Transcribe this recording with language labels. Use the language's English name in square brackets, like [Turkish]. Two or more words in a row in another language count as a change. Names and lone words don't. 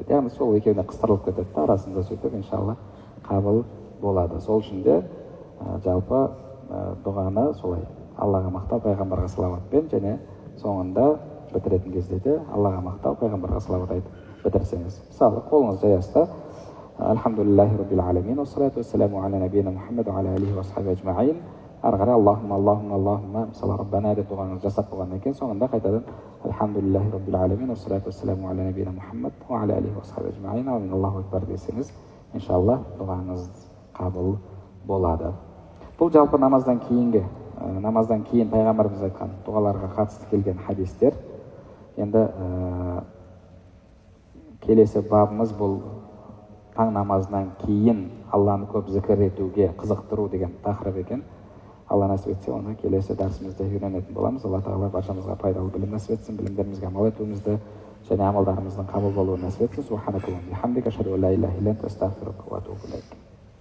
[Kazakh] Яғни сол екеуіне қыстырылып кетеді, арасында сөйтіп иншалла қабыл болады. Сол үшін де жалпы дұғаны солай Аллаға мақтау, пайғамбарға салауатпен, және соңында бітіретін кезде де Аллаға мақтау, пайғамбарға салауат айтып бітірсеңіз. Мысалы, қолыңыз жаясыда [Arabic] الحمد لله رب العالمين والصلاة والسلام على نبينا محمد وعلى آله وأصحابه أجمعين. [Kazakh] Ары қарай Аллахумма мысалы Раббана деп дұғаңызды жасап болғаннан кейін соңында қайтадан [Arabic] الحمد لله رب العالمين والصلاة والسلام على نبينا محمد وعلى آله وأصحابه أجمعين. الله أكبر [Kazakh] десеңіз, иншалла дұғаңыз қабыл болады. Бұл жалпы намаздан кейін пайғамбарымыз айтқан дұғаларға қатысты келген хадистер. Енді келесі бабымыз бұл таң намазынан кейін Алланы көп зікір етуге қызықтыру деген тақырып екен. Алла насip етсе, оны келесі дәрісімізде үйренетін боламыз. Алла тағала баршамызға пайдалы білім насip етсін, білімдерімізге амал етуімізді және амалдарымыздың қабыл болуын насip етсін. [Arabic] سبحانك اللهم وبحمدك أشهد أن لا إله إلا أنت أستغفرك وأتوب إليك.